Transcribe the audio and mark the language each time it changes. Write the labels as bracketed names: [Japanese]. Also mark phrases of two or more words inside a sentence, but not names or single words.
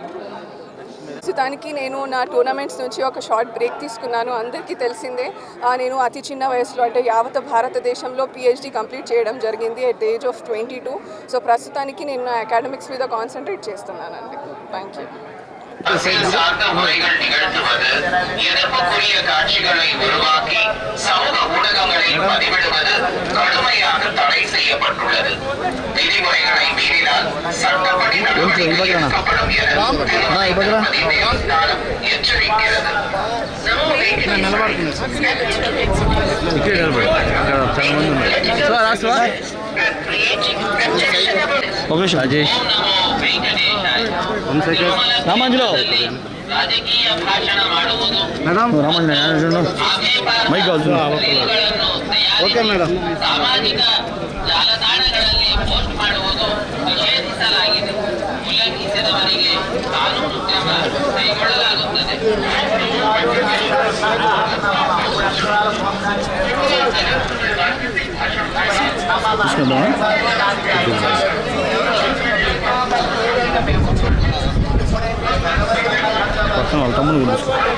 [Telugu] ప్రస్తుతానికి నేను నా టోర్నమెంట్స్ నుంచి ఒక షార్ట్ బ్రేక్ తీసుకున్నాను. అందరికీ తెలిసిందే, నేను అతి చిన్న వయసులో అంటే యావత్ భారతదేశంలో PhD కంప్లీట్ చేయడం జరిగింది [English] at the age of 22. [Telugu] సో ప్రస్తుతానికి నేను నా అకాడమిక్స్ మీద కాన్సన్ట్రేట్ చేస్తున్నానండి. [English] thank you. [Tamil] சார்ந்த முறைகள் நிகழ்த்துவது, எதிர்ப்புக்குரிய காட்சிகளை உருவாக்கி சமூக ஊடகங்களில் பதிவிடுவது கடுமையாக தடை செய்யப்பட்டுள்ளது. விதிமுறைகளை மீறினால் சட்டப்படி நடவடிக்கை எடுக்கப்படும் என எச்சரிக்கிறது. [Telugu] రాజేష్ రామాంజలో మేడం రామాంజన [English] mic okay madam. [Kannada] ಸಾಮಾಜಿಕ ಜಾಲತಾಣಗಳಲ್ಲಿ ಪೋಸ್ಟ್ ಮಾಡುವುದು ನಿಷೇಧಿಸಲಾಗಿದೆ. ಉಲ್ಲಂಘಿಸಿದವರಿಗೆ ಕಾನೂನು ಕ್ರಮ ಕೈಗೊಳ್ಳಲಾಗುತ್ತದೆ. [Telugu] పక్కన వాళ్ళ తమ్ముడు గురించి